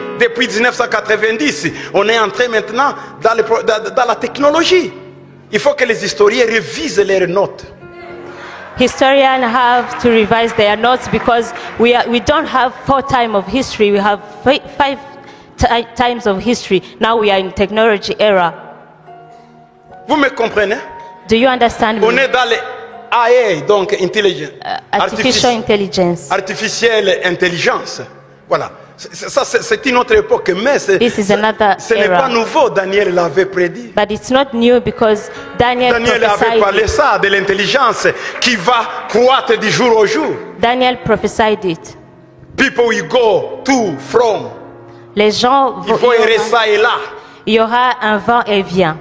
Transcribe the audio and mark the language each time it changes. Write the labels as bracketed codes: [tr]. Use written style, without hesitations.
[fr] Depuis 1990, on est entré maintenant dans la technologie. Il faut que les historiens révisent leurs notes. [en] Historians have to revise their notes because we don't have 4 times of history. We have 5 times of history. Now we are in technology era. [fr] Vous me comprenez? [en] Do you understand me? [fr] On est dans les AI, donc intelligence. [en] Artificial intelligence. [fr] Artificielle intelligence. Voilà. Ça, c'est une autre époque, mais ce n'est pas nouveau. Daniel l'avait prédit. [en] But it's not new because Daniel [fr] avait parlé ça, de l'intelligence qui va croître du jour au jour. [en] Daniel prophesied it. People will go to, from. [fr] Les gens Il faut errer ça et là. Il y aura un vent et vient.